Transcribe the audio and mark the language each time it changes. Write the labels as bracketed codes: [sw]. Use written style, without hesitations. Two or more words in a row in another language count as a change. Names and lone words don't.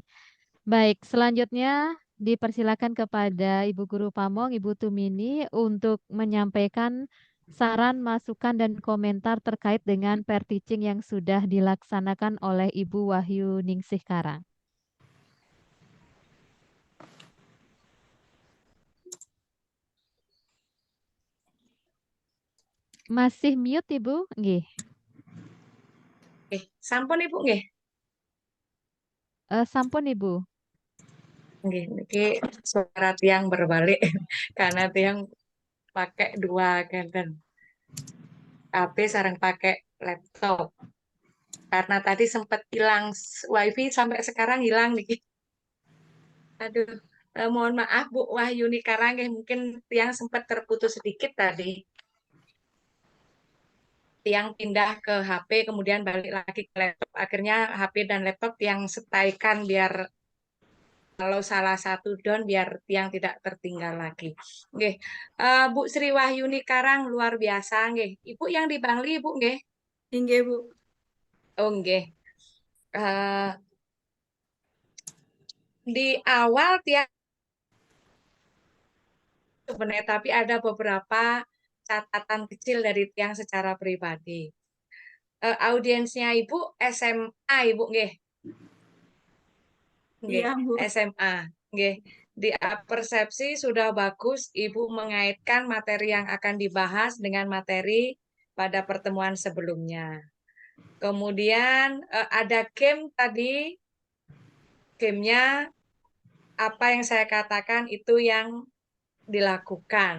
[id] Baik, selanjutnya dipersilakan kepada Ibu Guru Pamong, Ibu Tumini untuk menyampaikan saran, masukan, dan komentar terkait dengan pair teaching yang sudah dilaksanakan oleh Ibu Wahyuningsih Karang. Masih mute Ibu? Nggih. [ban] Sampun Ibu nggih. Sampun Ibu. [id] Nggih, niki suara tiang berbalik karena tiang pakai dua ganten. HP sareng pakai laptop. Karena tadi sempat hilang wifi sampai sekarang hilang niki. Aduh, mohon maaf Bu Wahyuni Karang nggih, mungkin tiang sempat terputus sedikit tadi. Tiang pindah ke HP kemudian balik lagi ke laptop. Akhirnya HP dan laptop tiang setaikan biar kalau salah satu down biar tiang tidak tertinggal lagi. Nggih. Bu Sri Wahyuni Karang luar biasa nggih. Ibu yang di Bangli Ibu nggih? Nggih, Bu. Oh nggih. Di awal tiang sebenarnya tapi ada beberapa catatan kecil dari tiang secara pribadi. Audiensnya Ibu SMA Ibu nggih. Nggih, Iya, Bu. SMA. Nggih. Di persepsi sudah bagus Ibu mengaitkan materi yang akan dibahas dengan materi pada pertemuan sebelumnya. Kemudian ada game tadi, gamenya apa yang saya katakan itu yang dilakukan.